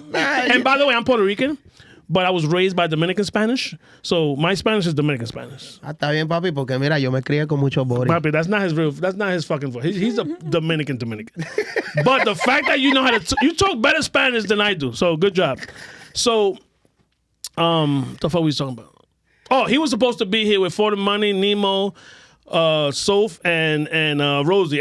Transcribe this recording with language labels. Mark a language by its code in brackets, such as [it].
[en] And by the way, I'm Puerto Rican, but I was raised by Dominican Spanish, so my Spanish is Dominican Spanish. [es] Está bien, papi, porque mira, yo me crié con mucho bori. [en] Papi, that's not his fucking voice. He's a Dominican. But the fact that you know how to, you talk better Spanish than I do, so good job. So, the fuck we talking about? Oh, he was supposed to be here with For the Money, Nemo, Soph, and Rosie.